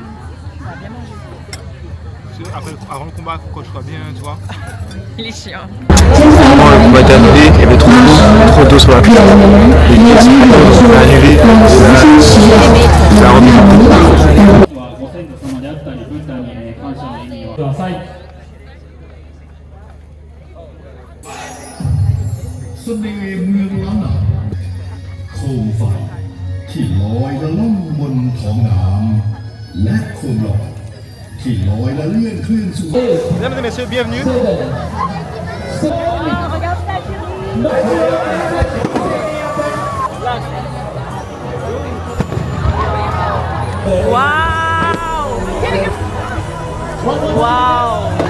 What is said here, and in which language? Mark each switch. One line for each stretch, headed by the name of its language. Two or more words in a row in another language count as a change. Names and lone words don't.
French: On va bien manger. Avant le combat, quand je sois bien, tu vois. Il est chiant. Le combat est terminé, il y avait trop d'eau sur la piste. On a annulé, ça a remis un peu.
Thai: เสน่ห์เมืองล้านนาโคมไฟที่ลอยละล่องบนท้องน้ำและโคมลอยที่ลอยละเลื่อนเคลื่อนสู่
French: Mesdames et messieurs, bienvenue. Regarde ça, Waouh! Waouh!